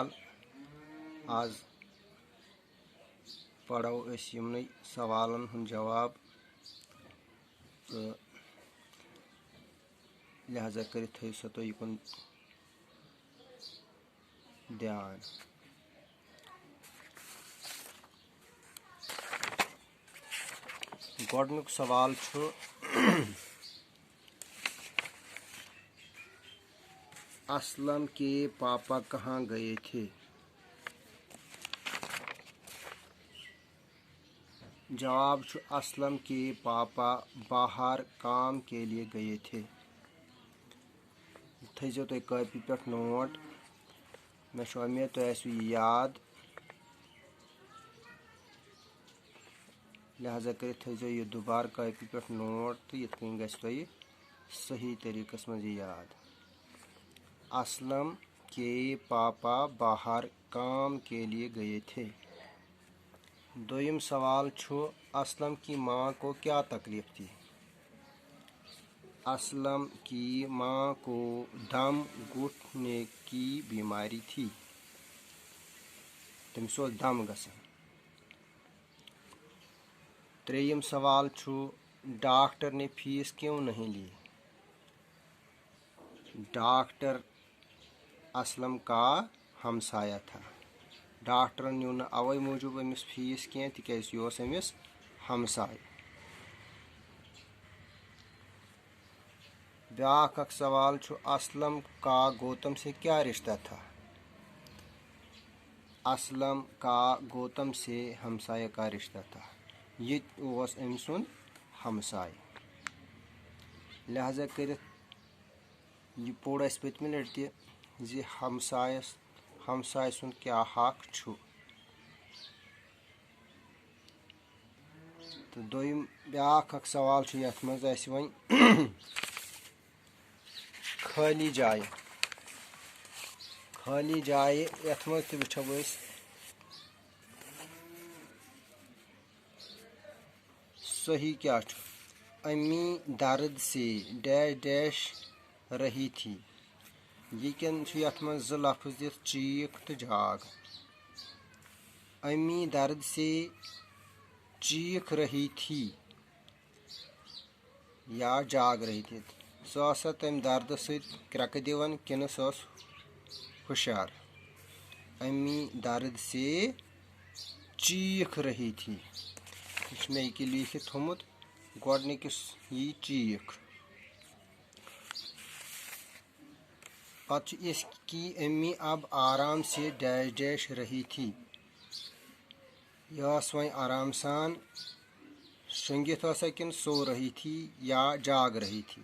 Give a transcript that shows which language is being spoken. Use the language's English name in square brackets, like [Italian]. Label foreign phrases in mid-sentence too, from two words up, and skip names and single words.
[Kashmiri] آز پرو أسۍ یِمنٕے سوالن ہُنٛد جواب تہٕ لہذا کٔرِتھ تھٲیِو سا تُہۍ یِکُن دھیان. گۄڈنیُک سوال چھُ [Urdu] اسلم کے پاپا کہاں گئے تھے؟ [Kashmiri] جواب چھُ [Urdu] اسلم کے پاپا باہر کام کے لیے گئے تھے. [Kashmiri] تھٲیزیو تُہۍ کٲپی پٮ۪ٹھ نوٹ. مےٚ چھُ اُمید تۄہہِ آسِوٕ یہِ یاد. لہذا کٔرِتھ تھٲیزیو یہِ دُبارٕ کٲپی پٮ۪ٹھ نوٹ تہٕ یِتھ کٔنۍ گژھِ تۄہہِ صحیح طریٖقس منٛز یہِ یاد. [Urdu] اسلم کے پاپا باہر کام کے لیے گئے تھے. [Kashmiri] دوٚیِم سوال چھُ [Urdu] اسلم کی ماں کو کیا تکلیف تھی؟ اسلم کی ماں کو دم گھٹنے کی بیماری تھی. [Kashmiri] تٔمِس اوس دم گژھان. ترٛیٚیِم سوال چھُ [Urdu] ڈاکٹر نے فیس کیوں نہیں لی؟ ڈاکٹر اسلم کا ہمسایہ تھا. [Kashmiri] ڈاکٹرن نیوٗ نہٕ اَوَے موٗجوٗب أمِس فیس کینٛہہ تِکیازِ یہِ اوس أمِس ہمساے. بیٛاکھ اکھ سوال چھُ [Urdu] اسلم کا گوتم سے کیا رشتہ تھا؟ اسلم کا گوتم سے ہمسایہ کا رشتہ تھا. [Kashmiri] یہِ تہِ اوس أمۍ سُنٛد ہمساے. لہذا کٔرِتھ یہِ پوٚر اَسہِ پٔتمہِ لٹہِ تہِ زِ ہمساے سُنٛد کیٛاہ حق چھُ. تہٕ بیٛاکھ اکھ سوال چھُ یتھ منٛز اَسہِ وۄنۍ خٲلی جایہِ یتھ منٛز تہِ وٕچھو أسۍ صحیح کیٛاہ چھُ. [Urdu] امی درد سے ڈیش ڈیش رہی تھی. [Kashmiri] یہِ کٮ۪ن چھُ یتھ منٛز زٕ لفظ دِتھ چیٖک تہٕ جاگ. [Urdu] امی درد سے چیٖکھ رہی تھی یا جاگ رہی تھی. [Kashmiri] سۄ ٲسا تمہِ دردٕ سۭتۍ کرٛٮ۪کہٕ دِوان کِنہٕ سۄ ٲس ہُشار؟ [Urdu] امی درد سے چیٖکھ رہی تھی. [Kashmiri] یہِ چھُ مےٚ ییٚکیٛاہ لیٖکھِتھ تھوٚمُت. گۄڈنِکِس یی چیٖکھ. پتہٕ چھُ [Urdu] اس کی امی اب آرام سے ڈیش ڈیش رہی تھی. [Kashmiri] یہِ ٲس وۄنۍ آرام سان شۄنٛگِتھ ٲسا کِنہٕ [Urdu] سو رہی تھی یا جاگ رہی تھی.